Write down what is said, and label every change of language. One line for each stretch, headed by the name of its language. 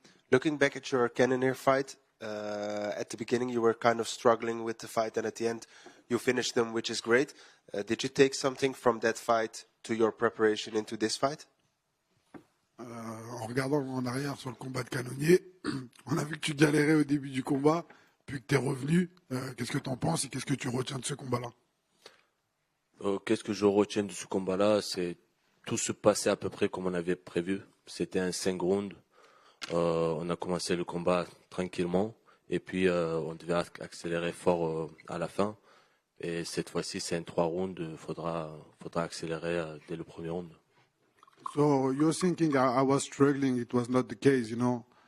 English: Looking back at your Cannonier fight, at the beginning you were kind of struggling with the fight and at the end you finished them, which is great. Did you take something from that fight to your preparation into this fight?
French: En regardant en arrière sur le combat de Cannonier, on a vu que tu galérais au début du combat, puis que tu es revenu. Qu'est-ce que tu en penses et qu'est-ce que tu retiens de ce combat-là? Qu'est-ce que je retiens de ce combat-là? C'est tout se passait à peu près comme on avait prévu. C'était un 5 rounds. On a commencé le combat tranquillement et puis on devait accélérer fort à la fin. Et cette fois-ci, c'est un 3 rounds. Faudra accélérer dès le premier round.
English: So you're thinking I was struggling. It was not the case, you know.